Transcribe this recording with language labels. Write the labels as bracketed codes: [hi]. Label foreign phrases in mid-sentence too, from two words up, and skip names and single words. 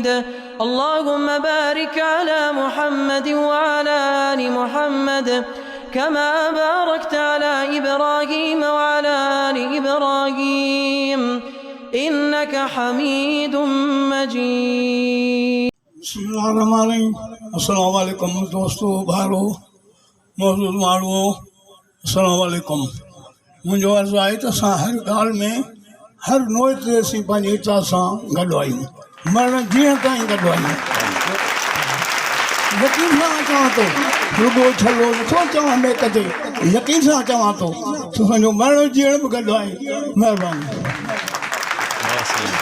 [ar] اللهم بارك على محمد وعلى آل محمد كما باركت على إبراهيم وعلى آل إبراهيم إنك حميد مجيد. [sd] बिस्मिल्लाहिर्रहमानिर्रहीम। [ar] السلام عليكم [sd] दोस्तों भाइयों मौजूद माण्हू [ar] السلام عليكم. [sd] मुंहिंजो अर्ज़ु आहे त असां हर ॻाल्हि में हर नोए ते असीं पंहिंजी इच्छा सां गॾु आहियूं, मरण जीअण ताईं गॾु आहियूं। यकीन सां चवां थो, रुॻो छलो नथो चवां ॿिए किथे, यकीन सां चवां थो असांजो मरण जीअण बि गॾु आहे।